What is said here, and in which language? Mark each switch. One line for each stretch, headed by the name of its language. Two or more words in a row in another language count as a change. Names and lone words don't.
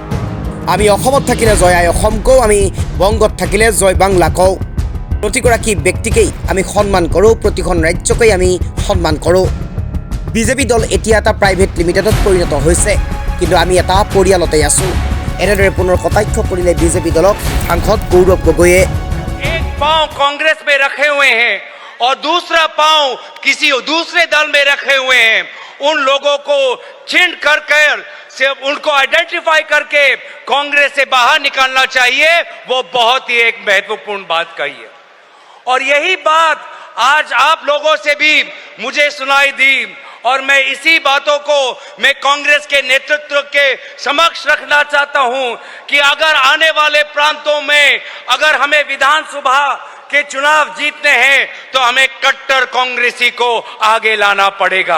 Assamese: আমি অসমত থাকিলে জয় আই অসম কওঁ, আমি বংগত থাকিলে জয় বাংলা কওঁ। প্ৰতিগৰাকী ব্যক্তিকেই আমি সন্মান কৰোঁ, প্ৰতিখন ৰাজ্যকেই আমি সন্মান কৰোঁ। বিজেপি দল এতিয়া এটা প্ৰাইভেট লিমিটেডত পৰিণত হৈছে, কিন্তু আমি এটা পৰিয়ালতে আছোঁ। এনেদৰে পুনৰ কটাক্ষ কৰিলে বিজেপি দলক সাংসদ গৌৰৱ গগৈয়ে।
Hindi: एक पांव कांग्रेस में रखे हुए हैं और दूसरा पांव किसी दूसरे दल में रखे हुए हैं। उन लोगों को छीन कर से उनको आइडेंटिफाई करके कांग्रेस से बाहर निकालना चाहिए। वो बहुत ही एक महत्वपूर्ण बात कही है और यही बात आज आप लोगों से भी मुझे सुनाई दी और मैं इसी बातों को मैं कांग्रेस के नेतृत्व के समक्ष रखना चाहता हूं कि अगर आने वाले प्रांतों में अगर हमें विधानसभा के चुनाव जीतने हैं तो हमें कट्टर कांग्रेसी को आगे लाना पड़ेगा।